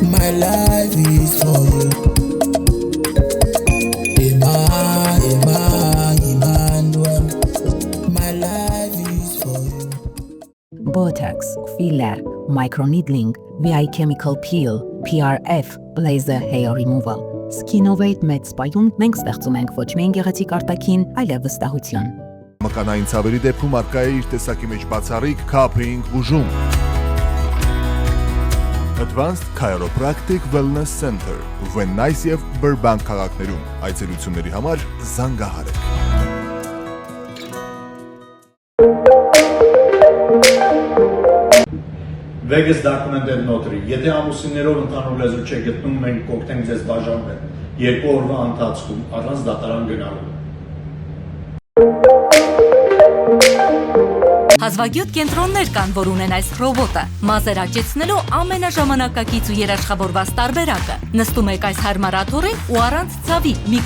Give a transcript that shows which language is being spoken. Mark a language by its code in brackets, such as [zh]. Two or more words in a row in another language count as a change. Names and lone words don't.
[en] My life is for you. My life is for you. Botox, filler, microneedling, VI chemical peel, PRF, laser hair removal. [hy] Skinovate Med Spa-ում մենք ստեղծում ենք ոչ միայն գեղեցիկ արտաքին, այլև վստահություն։ Մկանային ցավերի դեպքում արկա է իր տեսակի մեջ բացառիկ Cupping բուժում։ Advanced Chiropractic Wellness Center, Van Nuys եւ Burbank քաղաքներում։ Այցելությունների համար զանգահարեք։ [en] Vegas documented notary. [hy] Եթե ամուսիններով ընդհանուր լեզու չեք գտնում, մենք կօգնենք ձեզ բաժանվել 2 օրվա ընթացքում առանց դատարան գնալու։ Հազվագյուտ կենտրոններ կան, որ ունեն այս ռոբոտը, մազեր աճեցնելու ամենաժամանակակից ու երաշխավորված տարբերակը։ Նստում եք այս հարմար աթոռին ու առանց ցավի մի